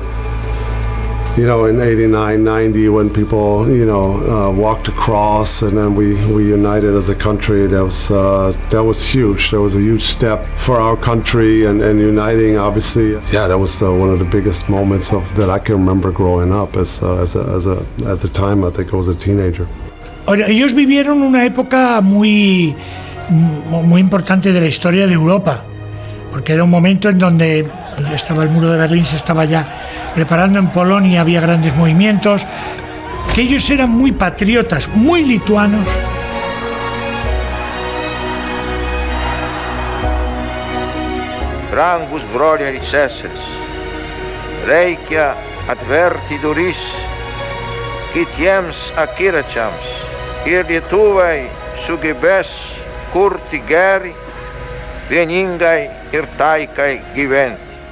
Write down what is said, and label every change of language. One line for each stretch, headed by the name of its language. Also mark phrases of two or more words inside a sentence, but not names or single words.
English: And I remember you know, in 89, 90, when people, you know, walked across and then we united as a country, that was huge. That was a huge step for our country and uniting, obviously. Yeah, that was one of the biggest moments that I can remember growing up at the time, I think I was a teenager.
Spanish: Ellos vivieron una época muy importante de la historia de Europa, porque era un momento en donde estaba el muro de Berlín, se estaba ya preparando en Polonia, había grandes movimientos, que ellos eran muy patriotas, muy lituanos.
Lithuanian: Brangus broliai ir seserys, reikia atverti duris kitiems akiračiams ir lietuvai sugebės kurti gerį, vieningai ir taikai gyventi.